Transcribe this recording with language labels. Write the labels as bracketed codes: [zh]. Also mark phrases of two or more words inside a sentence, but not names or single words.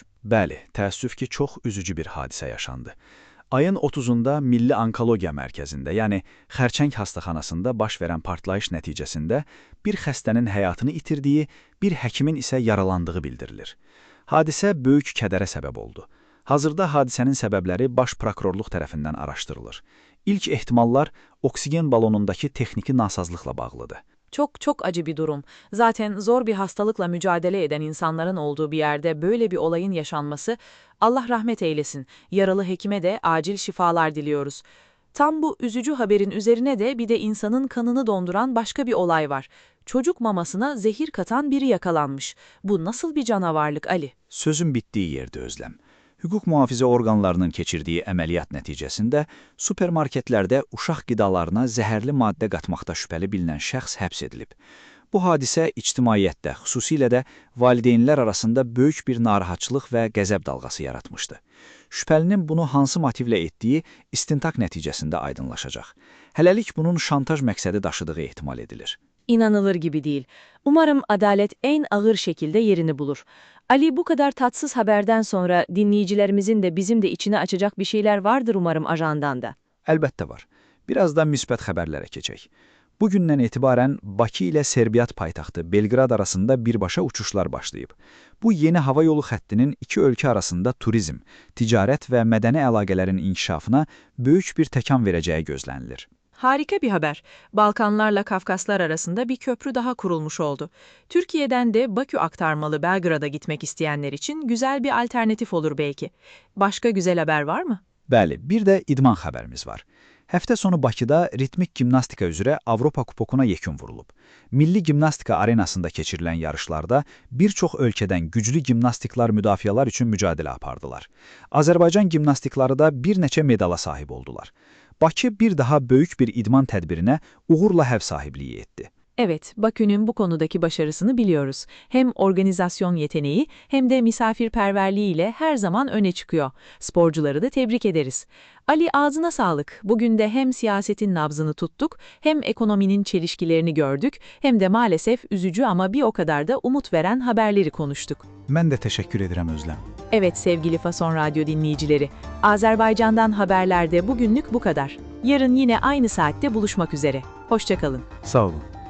[az] Bəli, təəssüf ki, çox üzücü bir hadisə yaşandı. Ayın 30-unda Milli Onkologiya Mərkəzində, yəni Xərçəng xəstəxanasında baş verən partlayış nəticəsində bir xəstənin həyatını itirdiyi, bir həkimin isə yaralandığı bildirilir. Hadisə böyük kədərə səbəb oldu. Hazırda hadisənin səbəbləri baş prokurorluq tərəfindən araşdırılır. İlk ehtimallar oksigen balonundakı texniki nasazlıqla bağlıdır. [tr] Çok acı bir durum. Zaten zor bir hastalıkla mücadele eden insanların olduğu bir yerde böyle bir olayın yaşanması, Allah rahmet eylesin. Yaralı hekime de acil şifalar diliyoruz. Tam bu üzücü haberin üzerine de bir de insanın kanını donduran başka bir olay var. Çocuk mamasına zehir katan biri yakalanmış. Bu nasıl bir canavarlık Ali? [az] Sözün bitdiyi yerdə Özlem. Hüquq mühafizə orqanlarının keçirdiyi əməliyyat nəticəsində supermarketlərdə uşaq qidalarına zəhərli maddə qatmaqda şübhəli bilinən şəxs həbs edilib. Bu hadisə ictimaiyyətdə, xüsusilə də valideynlər arasında böyük bir narahatçılıq və qəzəb dalğası yaratmışdı. Şübhəlinin bunu hansı motivlə etdiyi istintaq nəticəsində aydınlaşacaq. Hələlik bunun şantaj məqsədi daşıdığı ehtimal edilir. [tr] İnanılır gibi değil. Umarım adalet en ağır şekilde yerini bulur. Ali, bu kadar tatsız haberden sonra dinleyicilerimizin de bizim de içine açacak bir şeyler vardır umarım ajandan da. [az] Əlbəttə var. Birazdan müsbət xəbərlərə keçək. Bugündən etibarən Bakı ilə Serbiya paytaxtı Belqrad arasında birbaşa uçuşlar başlayıb. Bu yeni hava yolu xəttinin iki ölkə arasında turizm, ticarət və mədəni əlaqələrin inkişafına böyük bir təkan verəcəyi gözlənilir. [tr] Harika bir haber. Balkanlarla Kafkaslar arasında bir köprü daha kurulmuş oldu. Türkiye'den de Bakü aktarmalı Belgrad'a gitmek isteyenler için güzel bir alternatif olur belki. Başka güzel haber var mı? [az] Bəli, bir də idman xəbərimiz var. Həftə sonu Bakıda ritmik gimnastika üzrə Avropa Kupokuna yekun vurulub. Milli Gimnastika Arenasında keçirilən yarışlarda bir çox ölkədən güclü gimnastiklar müdafiələr üçün mücadilə apardılar. Azərbaycan gimnastikları da bir neçə medala sahib oldular. Bakı bir daha böyük bir idman tədbirinə uğurla həv sahibliyi etdi. [tr] Evet, Bakü'nün bu konudaki başarısını biliyoruz. Hem organizasyon yeteneği hem de misafirperverliğiyle her zaman öne çıkıyor. Sporcuları da tebrik ederiz. Ali, ağzına sağlık. Bugün de hem siyasetin nabzını tuttuk, hem ekonominin çelişkilerini gördük, hem de maalesef üzücü ama bir o kadar da umut veren haberleri konuştuk. [az] Mən də təşəkkür edirəm Özlem. [tr] Evet sevgili Fason Radyo dinleyicileri, Azerbaycan'dan haberlerde bugünlük bu kadar. Yarın yine aynı saatte buluşmak üzere. Hoşça kalın. [az] Sağ olun.